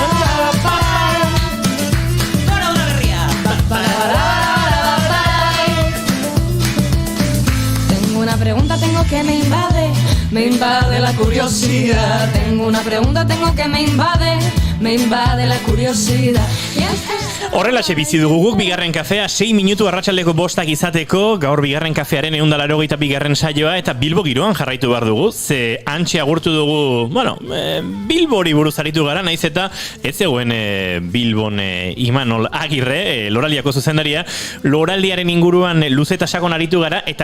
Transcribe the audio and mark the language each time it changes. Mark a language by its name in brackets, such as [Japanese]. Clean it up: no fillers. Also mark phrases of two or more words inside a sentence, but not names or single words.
[Spanish] Tengo una pregunta, tengo que me invade la curiosidad. Tengo una pregunta, tengo que me invade la curiosidad. ¿Quién es? [Basque] Horrelaxe bizi dugu guk bigarren kafea, 6 minutu arratsaldeko 5 izateko, gaur bigarren kafearen 182. saioa, eta Bilbo giroan jarraitu behar dugu, ze antxe agurtu dugu, bueno, Bilbori buruz aritu gara, naiz eta ez zegoen Bilbon Imanol Agirre, Loraldiako zuzendaria, Loraldiaren inguruan luze eta sakon aritu gara, eta